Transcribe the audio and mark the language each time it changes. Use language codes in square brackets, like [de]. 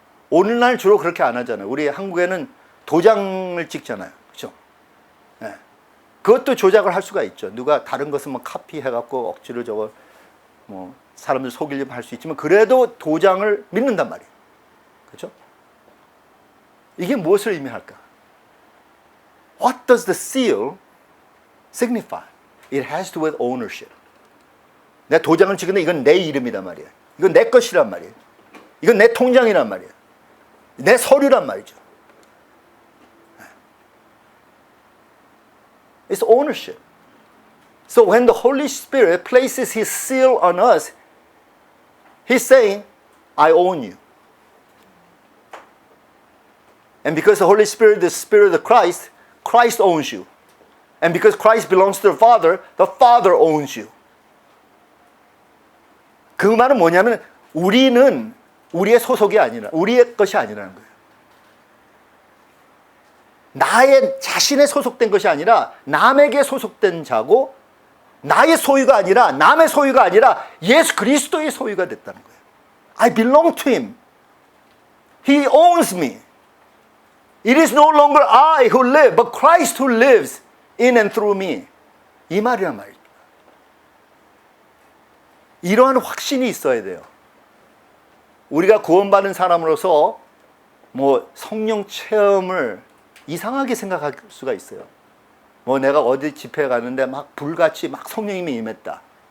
[ko] 오늘날 주로 그렇게 안 하잖아요. 우리 한국에는 도장을 찍잖아요. 그렇죠? 네. 그것도 조작을 할 수가 있죠. 누가 다른 것은 뭐 카피해갖고 억지로 저거 뭐 사람들 속이려면 할 수 있지만 그래도 도장을 믿는단 말이에요. 그렇죠? 이게 무엇을 의미할까? [en] What does the seal signify? It has to do with ownership. [ko] 내가 도장을 찍는데 이건 내 이름이란 말이에요. 이건 내 것이란 말이에요. 이건 내 통장이란 말이에요. 내 서류란 말이죠. [en] It's ownership. So when the Holy Spirit places His seal on us, He's saying, I own you. And because the Holy Spirit is the Spirit of Christ, Christ owns you. And because Christ belongs to the Father owns you. [ko] 그 말은 뭐냐면 우리는 우리의 소속이 아니라 우리의 것이 아니라는 거예요. 나의 자신에 소속된 것이 아니라 남에게 소속된 자고 나의 소유가 아니라 남의 소유가 아니라 예수 그리스도의 소유가 됐다는 거예요. [en] I belong to Him. He owns me. It is no longer I who live, but Christ who lives in and through me. [ko] 이 말이란 말이죠. 이러한 확신이 있어야 돼요. 우리가 구원받은 사람으로서 뭐 성령 체험을 이상하게 생각할 수가 있어요. 뭐 내가 어디 집회에 갔는데 막 불같이 막 성령님이 임했다.